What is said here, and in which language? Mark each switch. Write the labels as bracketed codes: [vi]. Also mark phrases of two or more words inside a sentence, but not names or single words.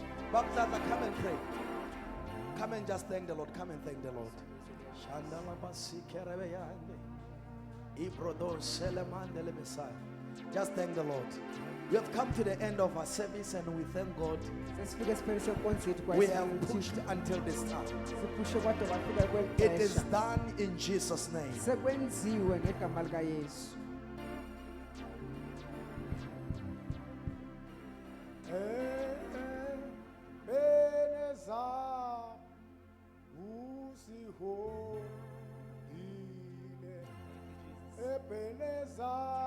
[en] Baptata, come and pray. Come and just thank the Lord. Come and thank the Lord. Just thank the Lord. We have come to the end of our service and we thank God. [xh] Sesifika esiphele sekonsithi [en] We have pushed until this time. [xh] sipushe kwade kwafika [en] It is [xh] kwexesha [en] done in Jesus' name. [xh] sekwenziwe ngegama likaYesu. Ebeneza usiholile Ebeneza